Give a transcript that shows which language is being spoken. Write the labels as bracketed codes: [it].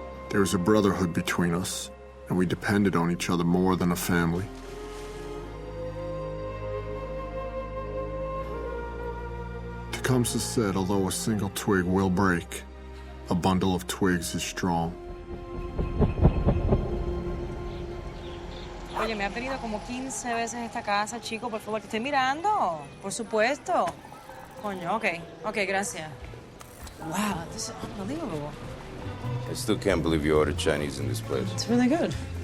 [en] There was a brotherhood between us, and we depended on each other more than a family. Tecumseh said, although a single twig will break, a bundle of twigs is strong. [es] Oye, me ha venido como 15 veces esta casa, chico, por favor, que estoy mirando. Por supuesto. Coño, ok, gracias. [en] Wow, this is unbelievable. I still can't believe you ordered Chinese in this place. It's really good.